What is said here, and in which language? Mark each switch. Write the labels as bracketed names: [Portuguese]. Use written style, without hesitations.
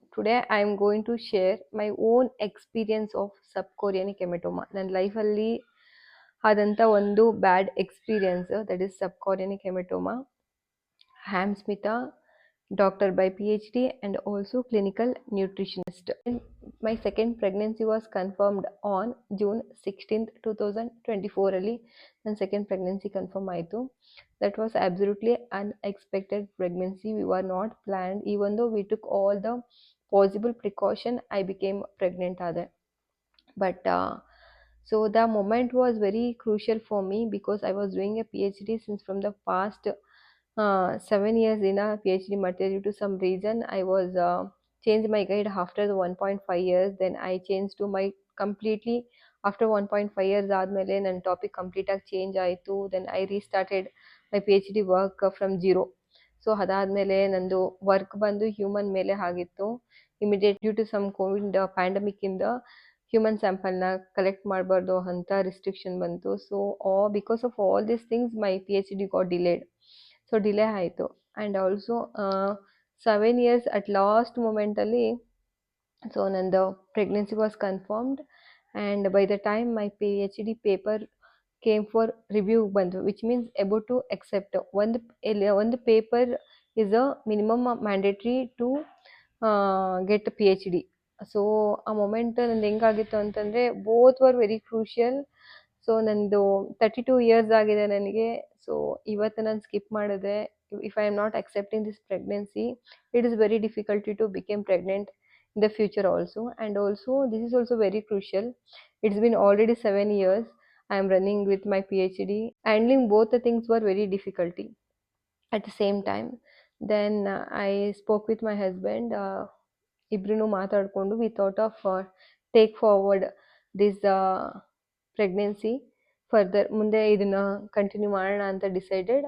[English] Today I am going to share my own experience of subchorionic hematoma. [Kannada] ನನ್ನ ಲೈಫಲ್ಲಿ ಆದಂಥ ಒಂದು bad experience [English] that is [Kannada] subchorionic hematoma. [English] I am Smita, doctor by PhD and also clinical nutritionist. My second pregnancy was confirmed on June 16th, 2024 [Kannada] ಅಲ್ಲಿ ನನ್ನ second pregnancy confirm ಆಯಿತು. [English] That was absolutely unexpected pregnancy. We were not planned. Even though we took all the possible precaution, I became pregnant other. But so the moment was very crucial for me because I was doing a PhD since from the past 7 years in a PhD material. Due to some reason, I was changed my guide after the 1.5 years. Then I changed to my completely after 1.5 years [Kannada] ಆದಮೇಲೆ ನನ್ನ topic ಕಂಪ್ಲೀಟಾಗಿ change ಆಯಿತು. [English] Then I restarted my PhD work from zero. So [Kannada] ಅದಾದಮೇಲೆ ನಂದು work ಬಂದು human ಮೇಲೆ ಆಗಿತ್ತು. Immediate due to some Covid ಪ್ಯಾಂಡಮಿಕ್ಕಿಂದ human ಸ್ಯಾಂಪಲ್ನ collect ಮಾಡಬಾರ್ದು ಅಂತ ರಿಸ್ಟ್ರಿಕ್ಷನ್ ಬಂತು. [English] So because of all these things my PhD got delayed. [Kannada] So delay ಆಯಿತು. [English] and also 7 years at last [Kannada] ಮೂಮೆಂಟಲ್ಲಿ ಸೊ ನಂದು [English] Pregnancy was confirmed. And by the time my PhD paper came for review ಬಂತು, which means about to accept ಒಂದು paper is a minimum mandatory to get PhD. [Kannada] So ಆ moment ನಂದು ಹೆಂಗಾಗಿತ್ತು ಅಂತಂದರೆ [English] Both were very crucial. [Kannada] So ನಂದು 32 years ಆಗಿದೆ ನನಗೆ. So ಇವತ್ತು ನಾನು ಸ್ಕಿಪ್ ಮಾಡಿದೆ. [English] If I am not accepting this pregnancy, it is very difficulty to became pregnant in the future also. And also this is also very crucial. It's been already 7 years I am running with my PhD. Handling both the things were very difficulty at the same time. Then I spoke with my husband. [Kannada] ಇಬ್ರು ಮಾತಾಡಿಕೊಂಡು [English] we thought of take forward this pregnancy further, [Kannada] ಮುಂದೆ ಇದನ್ನ continue ಮಾಡೋಣ ಅಂತ [English] Decided.